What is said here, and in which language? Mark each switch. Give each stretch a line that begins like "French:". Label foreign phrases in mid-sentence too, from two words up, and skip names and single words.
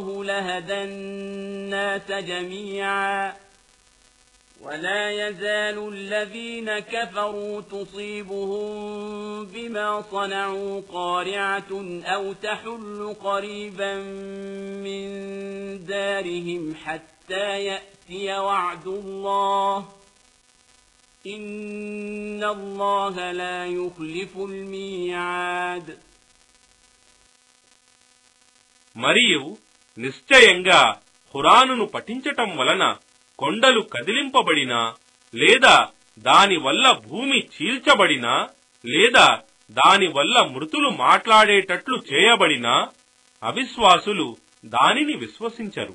Arabic: لهدى الناس جميعا ولا يزال الذين كفروا تصيبهم بما صنعوا قارعة أو تحل قريبا من دارهم حتى يأتي وعد الله إن الله لا يخلف الميعاد.
Telugu: మరియు నిశ్చయంగా ఖురానును పఠించటం వలన కొండలు కదిలింపబడినా లేదా దానివల్ల భూమి చీల్చబడినా లేదా దానివల్ల మృతులు మాట్లాడేటట్లు చేయబడినా అవిశ్వాసులు దానిని విశ్వసించరు.